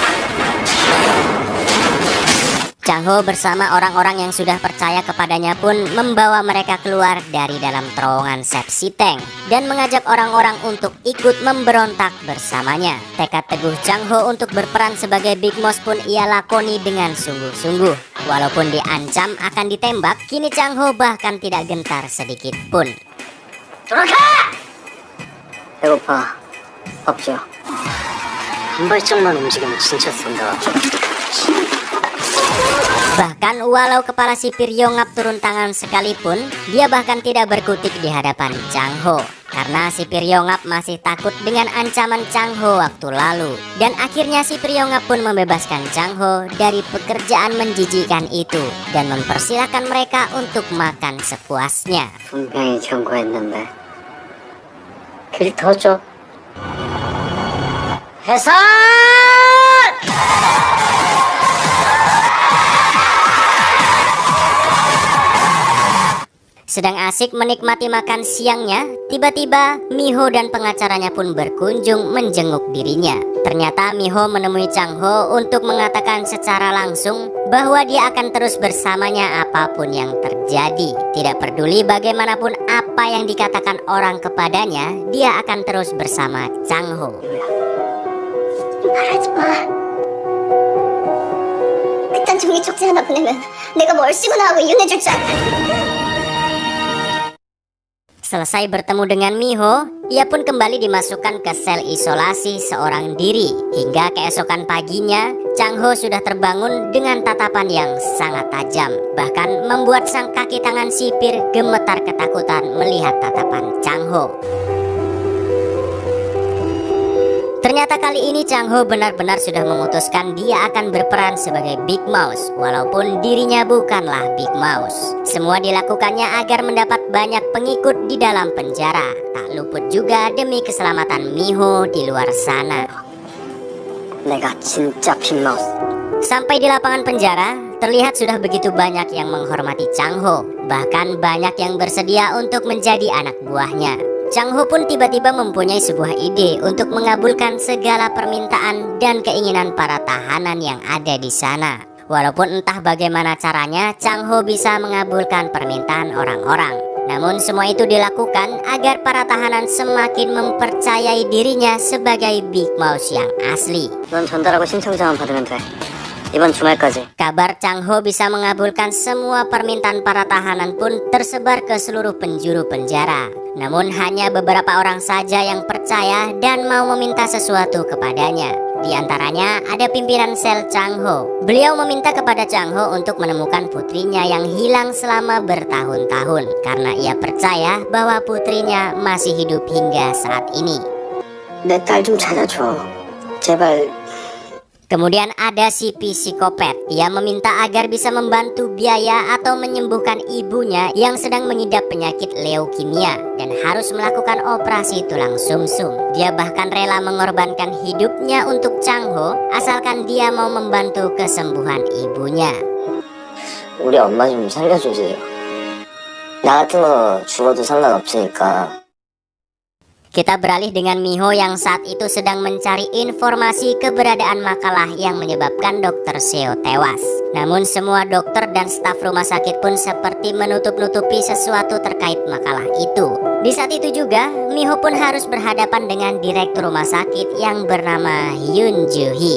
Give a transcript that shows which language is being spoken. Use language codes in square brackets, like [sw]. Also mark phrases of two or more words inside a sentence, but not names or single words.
[id] Chang Ho bersama orang-orang yang sudah percaya kepadanya pun membawa mereka keluar dari dalam terowongan sepsi tank dan mengajak orang-orang untuk ikut memberontak bersamanya. Tekad teguh Chang Ho untuk berperan sebagai Big Mouse pun ia lakoni dengan sungguh-sungguh. Walaupun diancam akan ditembak, kini Chang Ho bahkan tidak gentar sedikit pun. [ko] 돌아가! 배고파. 밥 줘. 한 발짝만 움직이면 진짜 쏜다. [id] Bahkan walau kepala sipir Yongap turun tangan sekalipun, dia bahkan tidak berkutik di hadapan Chang Ho. Karena sipir Yongap masih takut dengan ancaman Chang Ho waktu lalu. Dan akhirnya sipir Yongap pun membebaskan Chang Ho dari pekerjaan menjijikan itu dan mempersilahkan mereka untuk makan sepuasnya. [ko] 분명히 경고했는데 길 더 줘. 해산! [id] Sedang asik menikmati makan siangnya, tiba-tiba Miho dan pengacaranya pun berkunjung menjenguk dirinya. Ternyata Miho menemui Chang Ho untuk mengatakan secara langsung bahwa dia akan terus bersamanya apapun yang terjadi. Tidak peduli bagaimanapun apa yang dikatakan orang kepadanya, dia akan terus bersama Chang Ho. [ko] 말하지 마. 그딴 종이 쪽지 하나 보내면 내가 뭘 시구나 하고 이혼해줄 줄 알아. [id] Selesai bertemu dengan Miho, ia pun kembali dimasukkan ke sel isolasi seorang diri. Hingga keesokan paginya, Chang Ho sudah terbangun dengan tatapan yang sangat tajam. Bahkan membuat sang kaki tangan sipir gemetar ketakutan melihat tatapan Chang Ho. Ternyata kali ini Chang Ho benar-benar sudah memutuskan dia akan berperan sebagai Big Mouse, walaupun dirinya bukanlah Big Mouse. Semua dilakukannya agar mendapat banyak pengikut di dalam penjara. Tak luput juga demi keselamatan Miho di luar sana. [ko] 내가 진짜 빅마우스. [id] Sampai di lapangan penjara, terlihat sudah begitu banyak yang menghormati Chang Ho. Bahkan banyak yang bersedia untuk menjadi anak buahnya. Chang Ho pun tiba-tiba mempunyai sebuah ide untuk mengabulkan segala permintaan dan keinginan para tahanan yang ada di sana. Walaupun entah bagaimana caranya, Chang Ho bisa mengabulkan permintaan orang-orang. Namun semua itu dilakukan agar para tahanan semakin mempercayai dirinya sebagai Big Mouse yang asli. [ko] 넌 전달하고 신청자만 받으면 돼. 이번 주말까지. [id] Kabar Chang Ho bisa mengabulkan semua permintaan para tahanan pun tersebar ke seluruh penjuru penjara. Namun hanya beberapa orang saja yang percaya dan mau meminta sesuatu kepadanya. Di antaranya ada pimpinan sel Chang Ho. Beliau meminta kepada Chang Ho untuk menemukan putrinya yang hilang selama bertahun-tahun karena ia percaya bahwa putrinya masih hidup hingga saat ini. [ko] 내 딸 좀 찾아줘. 제발. [id] Kemudian ada si psikopat. Ia meminta agar bisa membantu biaya atau menyembuhkan ibunya yang sedang mengidap penyakit leukemia dan harus melakukan operasi tulang sumsum. Dia bahkan rela mengorbankan hidupnya untuk Chang Ho asalkan dia mau membantu kesembuhan ibunya. [ko] 우리 엄마 좀 살려주지. 나 같은 거 죽어도 상관없으니까. [id] Kita beralih dengan Miho yang saat itu sedang mencari informasi keberadaan makalah yang menyebabkan Dr. Seo tewas. Namun semua dokter dan staf rumah sakit pun seperti menutup-nutupi sesuatu terkait makalah itu. Di saat itu juga, Miho pun harus berhadapan dengan direktur rumah sakit yang bernama Hyun Joo Hee.